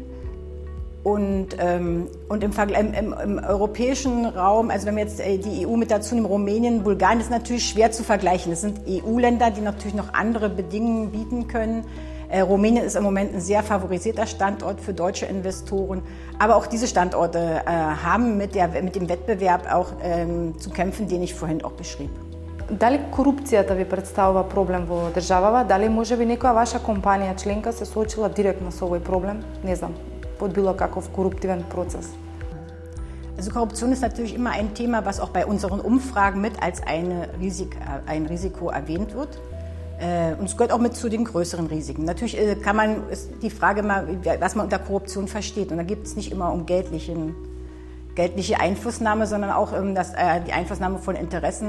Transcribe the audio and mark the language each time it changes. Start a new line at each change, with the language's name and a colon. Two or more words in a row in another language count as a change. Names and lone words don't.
German: Und im europäischen Raum, also wenn wir jetzt die EU mit dazu nehmen, Rumänien, Bulgarien, ist natürlich schwer zu vergleichen. Das sind EU-Länder, die natürlich noch andere Bedingungen bieten können. Rumänien ist im Moment ein sehr favorisierter Standort für deutsche Investoren. Aber auch diese Standorte haben mit dem Wettbewerb auch zu kämpfen, den ich vorhin auch beschrieb.
Macedonian: Дали корупцијата ви представува проблем во државава? Дали може би некоја ваша компанија членка се соочила директно со овој проблем? Не знам, под било каков коруптивен процес.
German: Also Korruption ist natürlich immer ein Thema, was auch bei unseren Umfragen mit als ein Risiko erwähnt wird. Und es gehört auch mit zu den größeren Risiken. Natürlich ist die Frage mal, was man unter Korruption versteht. Und da gibt es nicht immer um geldliche Einflussnahme, sondern auch die Einflussnahme von Interessen.